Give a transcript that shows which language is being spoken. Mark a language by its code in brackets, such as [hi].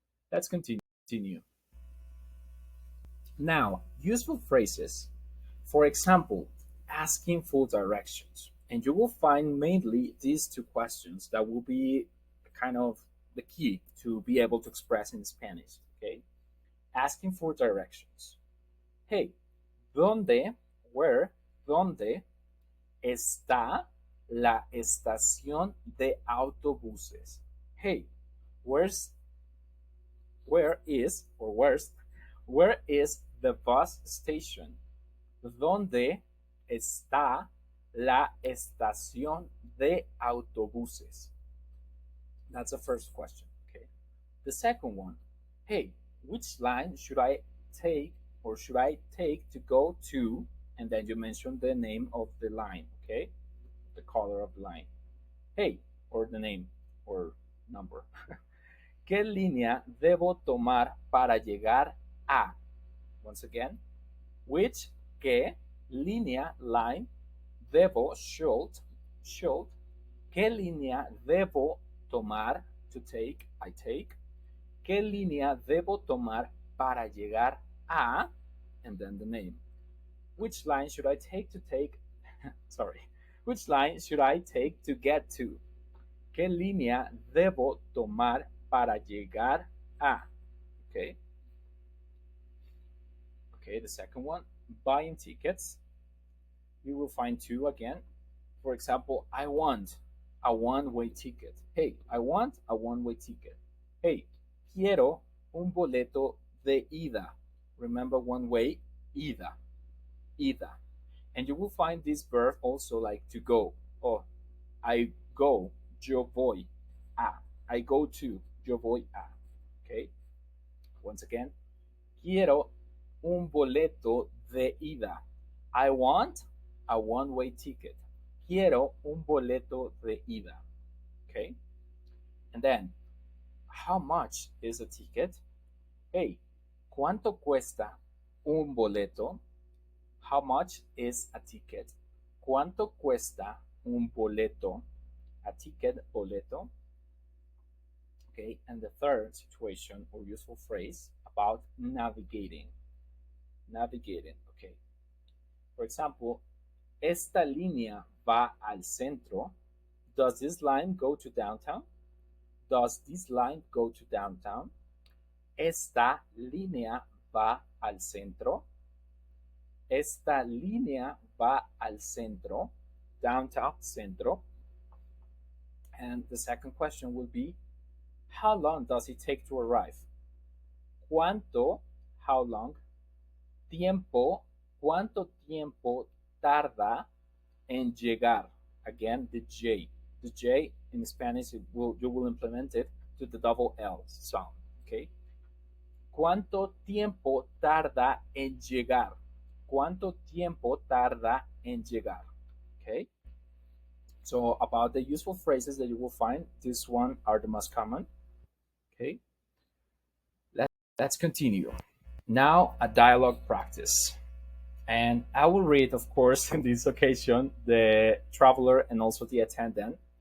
[en] Let's continue. Now, useful phrases. For example, asking for directions. And you will find mainly these two questions that will be kind of the key to be able to express in Spanish. Okay? Asking for directions. [es] Hey, ¿dónde, where, dónde está la estación de autobuses? [en] Hey, where's where is the bus station? [es] ¿Dónde está la estación de autobuses? [en] That's the first question. Okay. The second one, hey, which line should I take or should I take to go to? And then you mention the name of the line, okay? The color of the line. Hey, or the name or number. [es] ¿Qué línea debo tomar para llegar a? Once again, which, qué, línea, line, debo, should, qué línea debo tomar, to take, I take, qué línea debo tomar para llegar a, [en] and then the name. Which line should I take, sorry, which line should I take to get to? [es] ¿Qué línea debo tomar para llegar a? [en] Okay. Okay, the second one, buying tickets. You will find two again. For example, I want a one-way ticket. Hey, I want a one-way ticket. [es] Hey, quiero un boleto de ida. [en] Remember one way, ida, ida. And you will find this verb also like to go. Oh, I go, [es] yo voy a. [en] I go to, [es] yo voy a. Okay. Once again, quiero un boleto de ida. [en] I want a one-way ticket. [es] Quiero un boleto de ida. [en] Okay. And then, how much is a ticket? [es] Hey, ¿cuánto cuesta un boleto? [en] How much is a ticket? [es] ¿Cuánto cuesta un boleto? [en] A ticket, boleto. Okay, and the third situation or useful phrase about navigating. Navigating, okay. For example, [es] esta línea va al centro. [en] Does this line go to downtown? Does this line go to downtown? [es] Esta línea va al centro. Esta línea va al centro. Downtown, centro. [en] And the second question will be, how long does it take to arrive? ¿Cuánto, how long? [es] Tiempo, ¿cuánto tiempo tarda en llegar? [en] Again, the J. The J in Spanish, you will implement it to the double L sound, okay? [es] ¿Cuánto tiempo tarda en llegar? ¿Cuánto tiempo tarda en llegar? [en] Okay? So about the useful phrases that you will find, this one are the most common. Okay? Let's continue. Now a dialogue practice. And I will read, of course, in this occasion, the traveler and also the attendant.